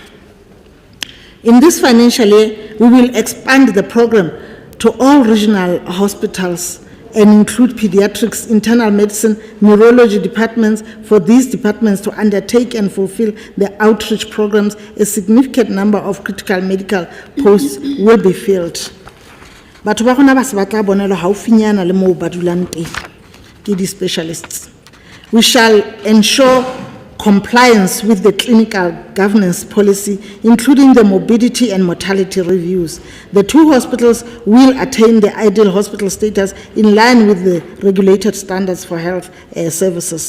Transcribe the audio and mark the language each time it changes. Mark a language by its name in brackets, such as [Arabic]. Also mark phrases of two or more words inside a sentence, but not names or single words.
[English] In this financial year, we will expand the program to all regional hospitals and include pediatrics, internal medicine, neurology departments. For these departments to undertake and fulfill the outreach programs, a significant number of critical medical posts will be filled. [Southern Sotho] Batho ba rona ba se batla bonelo haufinyana le moo ba dulang teng ke di-specialists. [English] We shall ensure compliance with the clinical governance policy, including the morbidity and mortality reviews. The 2 hospitals will attain the ideal hospital status in line with the regulated standards for health services.